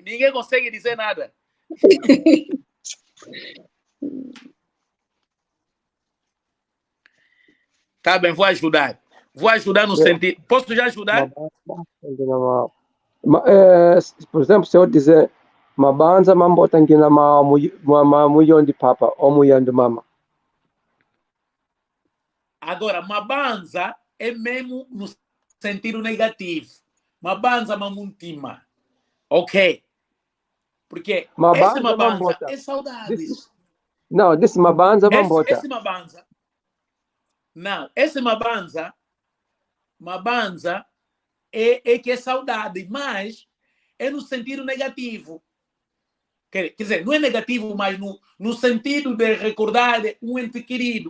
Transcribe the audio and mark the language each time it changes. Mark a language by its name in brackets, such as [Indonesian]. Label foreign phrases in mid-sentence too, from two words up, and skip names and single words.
[Portuguese] Ninguém consegue dizer nada. Tá bem, vou ajudar. Vou ajudar no sentido. Posso já ajudar? Por exemplo, se eu dizer [Kongo] mabanza mambota ngina [Portuguese] mulhão de papa ou mulhão de mama. Agora, mabanza é mesmo no sentido negativo. [Kongo] Mabanza mamuntima. Ok. [Portuguese] Porque esse mabanza é saudades. Não, desse [Kongo] mabanza mambota. [Portuguese] Esse mabanza. Não, esse mabanza é que é saudade, mas é no sentido negativo. Quer dizer, não é negativo, mas no sentido de recordar um ente querido.